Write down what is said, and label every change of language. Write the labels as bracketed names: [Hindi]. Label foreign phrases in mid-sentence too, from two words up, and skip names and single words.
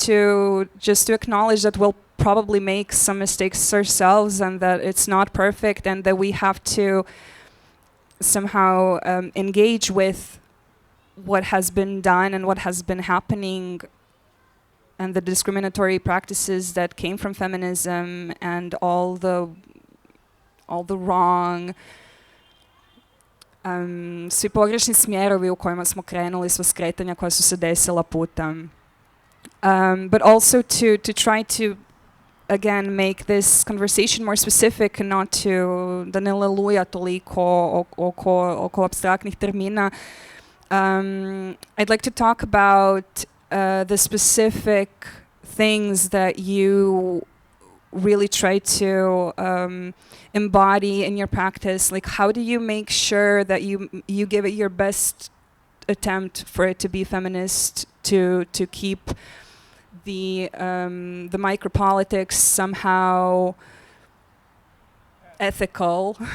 [English] to acknowledge that we'll probably make some mistakes ourselves, and that it's not perfect, and that we have to somehow engage with what has been done and what has been happening, and the discriminatory practices that came from feminism, and all the wrong, [Bosnian] svi pogrešni smjerovi u kojima smo krenuli, sva skretanja koja su se desila putem. [English] But also to try to again make this conversation more specific, and not to [Bosnian] da ne leluja toliko oko abstraktnih termina. [English] I'd like to talk about the specific things that you really try to embody in your practice. Like, how do you make sure that you give it your best attempt for it to be feminist, to keep the micropolitics somehow ethical?